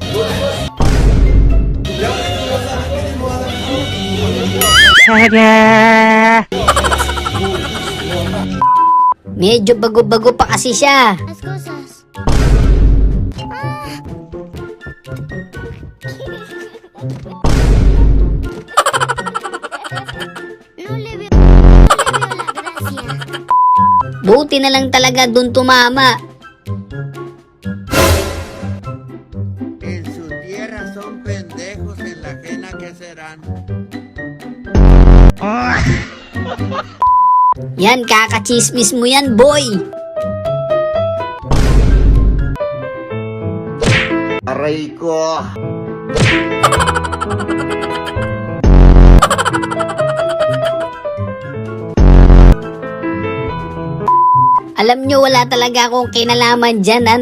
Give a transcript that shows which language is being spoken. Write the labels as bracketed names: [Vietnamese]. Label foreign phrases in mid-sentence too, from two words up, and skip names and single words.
[Filipino] Medyo bago-bago pa kasi siya. Buti na lang talaga dun tumama. [Spanish] En su tierra son pendejos, en la ajena que serán. [Filipino] Yan, kakachismis mo yan, boy. Aray ko. Alam nyo, wala talaga akong kinalaman dyan ha.